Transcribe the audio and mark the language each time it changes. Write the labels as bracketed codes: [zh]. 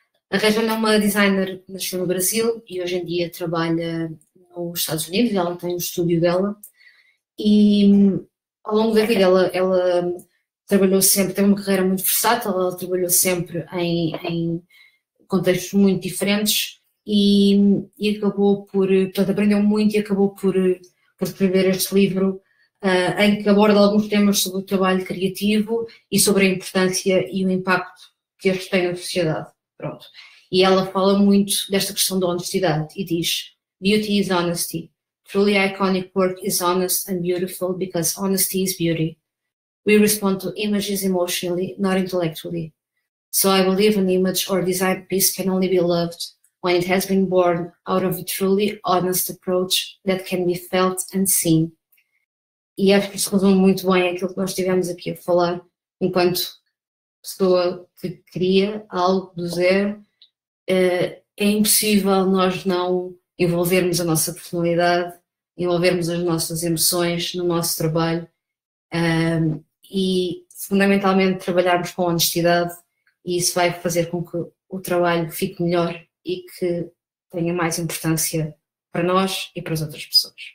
[pt] A Rejane é uma designer que nasceu no Brasil e hoje em dia trabalha nos Estados Unidos, ela tem um estúdio dela e ao longo da vida ela trabalhou sempre, tem uma carreira muito versátil, ela trabalhou sempre em contextos muito diferentes e acabou portanto, aprendeu muito e acabou por escrever este livro em que aborda alguns temas sobre o trabalho criativo e sobre a importância e o impacto que este tem na sociedade. Pronto. E ela fala muito desta questão da honestidade e diz: [en] Beauty is honesty. Truly iconic work is honest and beautiful because honesty is beauty. We respond to images emotionally, not intellectually. So I believe an image or design piece can only be loved when it has been born out of a truly honest approach that can be felt and seen. [pt] E acho que isso resume muito bem aquilo que nós estivemos aqui a falar, enquanto pessoa que cria algo do zero, é impossível nós não envolvermos a nossa personalidade, envolvermos as nossas emoções no nosso trabalho e fundamentalmente trabalharmos com honestidade, e isso vai fazer com que o trabalho fique melhor e que tenha mais importância para nós e para as outras pessoas.